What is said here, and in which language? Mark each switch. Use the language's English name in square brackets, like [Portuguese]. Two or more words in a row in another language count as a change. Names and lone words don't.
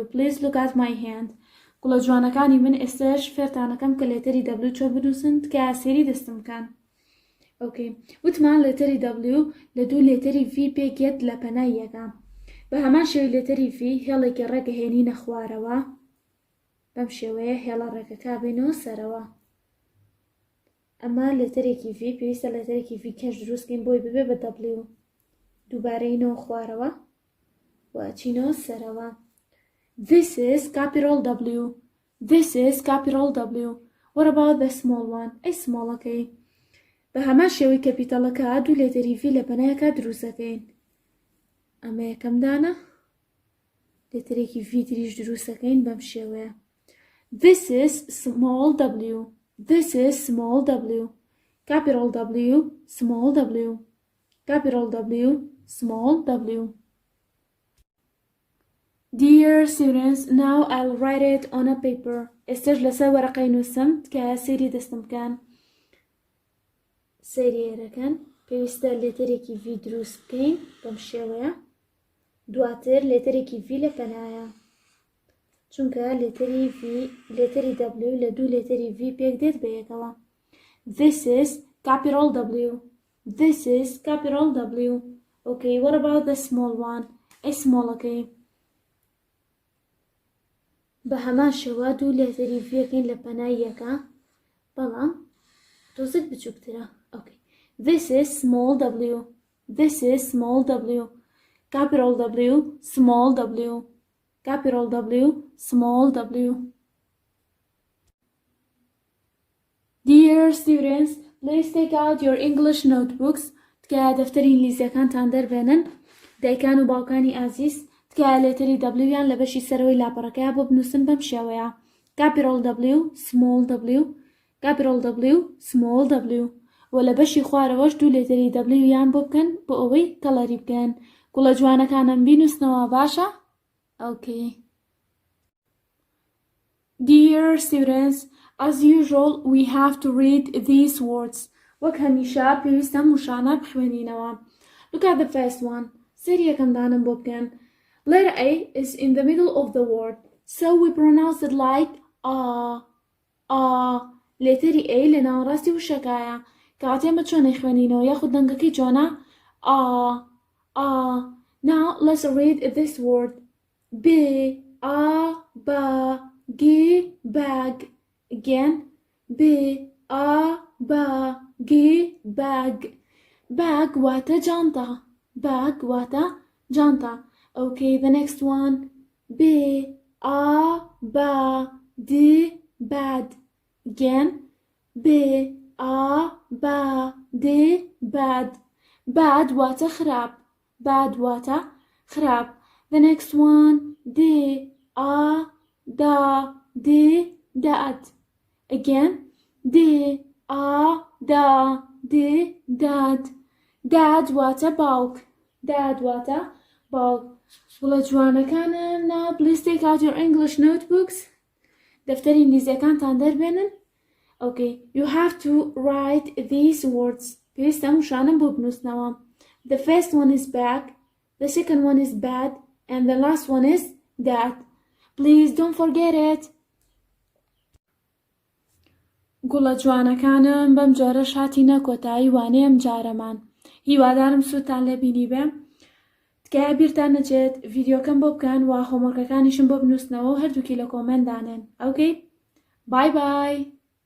[English] Please look at my hand. [Central Kurdish] گوڵە جوانەکانی من ئێستاش فێرتانەکەم کە لێتەری W چۆ بنووسن تکە سێری دەستم بکەن. ئۆکێ، وتمان لێتەری W لە دوو لێتەری V پێکێت لە پەنای یەکەم. بە هەمان شێوەی لێتەری V هێڵێکی ڕێگە هێنینە خوارەوە. بەم شێوەیە هێڵە ڕێگەکە بێنەوە سەرەوە. ئەمە لێتەرێکی V پێویستە لێتەرێکی V کەش دروستکەین بۆی ببێ بە W. دووبارەینەوە خوارەوە و ئەچینەوە سەرەوە. [English] This is capital W. This is capital W. What about the small one? [Central Kurdish] ئەی سمۆڵەکەی. بە هەمان شێوەی کەپیتەڵەکە دوو لێتەری V لە پەنایەکە دروستەکەین. ئەمە یەکەم دانە. لێتەرێکی V تریش دروستەکەین بەم شێوەیە. [English] This is small W. This is small W. Capital W, small W. Capital W, small W. Dear students, now I'll write it on a paper. [Central Kurdish] ئێستاش لەسەر وەرەقەی نووسم تکە سێری دەستم بکەن. سێری هێرەکەن پێویستە لێتەرێکی V دروست بکەین بەم شێوەیە. دواتر لێتەرێکی V لە پەنایە. چونکە لێتەری W لە دوو لێتەری V پێک دێت بە یەکەوە. [English] This is capital W. This is capital W. Okay, what about the small one? A small [Central Kurdish] ەکەی. بە هەمان شێوە دوو لێتەری V-یەکەین لە پەنای یەکە. بەڵام تۆزێک بچووکترە. [English] Okay. This is small W. This is small W. Capital W, small W. Capital W, small W. Dear students, please take out your English notebooks. [Central Kurdish] تکە دەفتەری ئینگلیزیەکانتان دەربێنن. دایکان و باوکانی ئازیز تکە لێتەری W یان لە بەشی سەرەوەی لاپەڕەکەیە بۆ بنووسن بەم شێوەیە. [English] Capital W, small W. Capital W, small W. [Central Kurdish] و لە بەشی خوارەوەش دوو لێتەری W یان بۆ بکەن بۆ ئەوەی کەڵەری بکەن. گوڵە جوانەکانم بینووسنەوە باشە؟ [English] Okay. Dear students, as usual, we have to read these words. [Central Kurdish] وەک هەمیشە پێویستە موشانە بخوێنینەوە. [English] Look at the first one. [Central Kurdish] سێری یەکەم دانم بۆ بکەن. [English] Letter A is in the middle of the word, so we pronounce it like A. [Central Kurdish] لێتەری A لە ناوەڕاستی وشەکایە. کاتێمە چۆنەی خوێنینەوە یاخود دەنگەکەی جۆنە A. [English] Now let's read this word. B, A, B, G, bag. Again. B, A, B, G, bag. [Central Kurdish] Bag واتە جانتا. Bag واتە جانتا. [English] Okay, the next one. B, A, B, D, bad. Again. B, A, B, D, bad. [Central Kurdish] Bad واتە خراپ. Bad واتە خراپ. [English] The next one. D, A, D, D, dad. Again. D, A, D, D, dad. [Central Kurdish] Dad واتە باوک. Dad واتە باوک. وڵە جوانەکانم [English] now please take out your English notebooks. [Central Kurdish] دەفتەری ئینگلیزیەکانتان دەربێنن. [English] Okay, you have to write these words. [Central Kurdish] پێویستە موشانم بۆ بنووسنەوە. [English] The first one is bag, the second one is bad, and the last one is dad. Please don't forget it. [Central Kurdish] گوڵە جوانەکانم بەم جۆرەش هاتینە کۆتایی وانەیەم جارەمان. هیوادارم سوودتان لێ بینی بێ. تکایە بیرتان نەچێت ڤیدیۆکەم بۆ بکەن و هۆمۆرکەکانیشم بۆ بنووسنەوە و هەردووکی لە کۆمەنت دانێن. ئەوکەی؟ بای بای!